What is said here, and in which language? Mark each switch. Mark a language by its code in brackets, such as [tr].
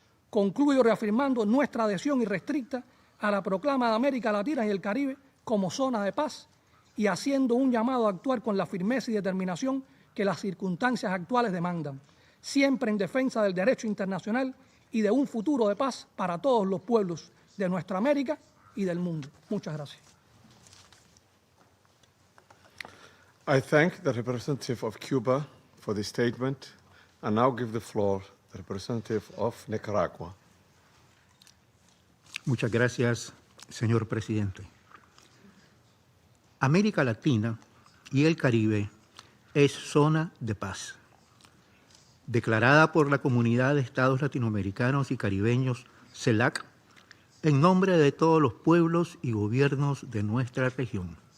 [es] Concluyo reafirmando nuestra adhesión irrestricta a la proclama de América Latina y el Caribe como zona de paz y haciendo un llamado a actuar con la firmeza y determinación que las circunstancias actuales demandan, siempre en defensa del derecho internacional y de un futuro de paz para todos los pueblos de nuestra América y del mundo. Muchas gracias. [en] I thank the representative of Cuba for the statement and now give the floor to the representative of Nicaragua. [es] Muchas gracias, señor presidente. América Latina y el Caribe es zona de paz, declarada por la Comunidad de Estados Latinoamericanos y Caribeños, CELAC, en nombre de todos los pueblos y gobiernos de nuestra región.